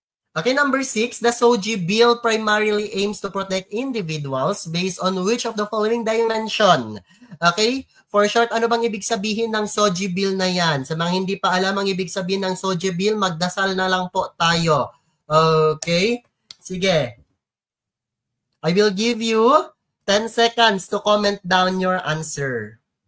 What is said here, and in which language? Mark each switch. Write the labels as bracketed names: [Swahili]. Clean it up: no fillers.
[English] Okay, number 6, the SOGI bill primarily aims to protect individuals based on which of the following dimension? [Filipino] Okay, for short, ano bang ibig sabihin ng SOGI bill na yan? Sa mga hindi pa alam ang ibig sabihin ng SOGI bill, magdasal na lang po tayo. Okay, sige. [English] I will give you 10 seconds to comment down your answer.